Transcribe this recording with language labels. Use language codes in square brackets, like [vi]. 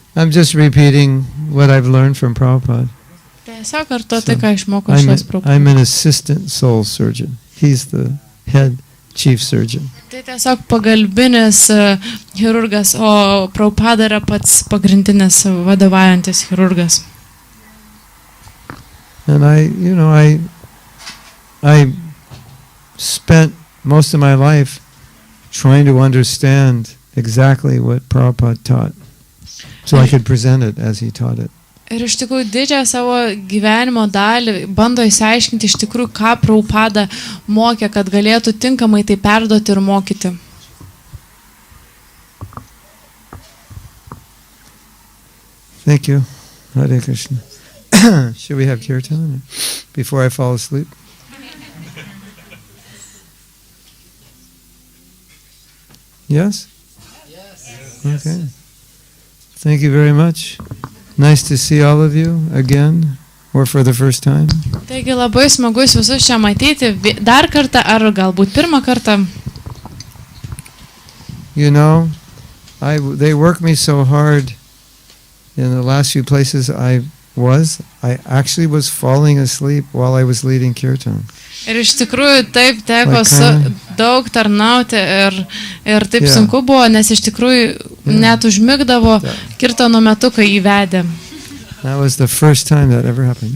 [en] I'm just repeating what I've learned from Prabhupada. [lt] Tiesiog kartuoti, ką išmokau iš Prabhupada. [en] I'm an assistant soul surgeon. He's the head chief surgeon. [lt] Tai tiesiog pagalbinis chirurgas, o Prabhupada yra pats pagrindinis vadovaujantis chirurgas. [en] And I spent most of my life trying to understand exactly what Prabhupada taught, so I could present it as he taught it. [lt] Ir iš tikrųjų didžiąją savo gyvenimo dalį bando įsiaiškinti iš tikrųjų, ką Prabhupada mokė, kad galėtų tinkamai tai perduoti ir mokyti. [en] Thank you. Hare Krishna. Should we have kirtan before I fall asleep? Yes? Yes. Okay. Thank you very much. Nice to see all of you again, or for the first time. [lt] Taigi labai smagu jūs visus čia matyti dar kartą ar galbūt pirmą kartą. [en] You know, they work me so hard in the last few places I actually was falling asleep while I was leading kirtan. [lt] Ir iš tikrųjų taip teko daug tarnauti ir taip sunku buvo, nes iš tikrųjų net užmigdavo kirtano metu, kai įvedė. [en] That was the first time that ever happened.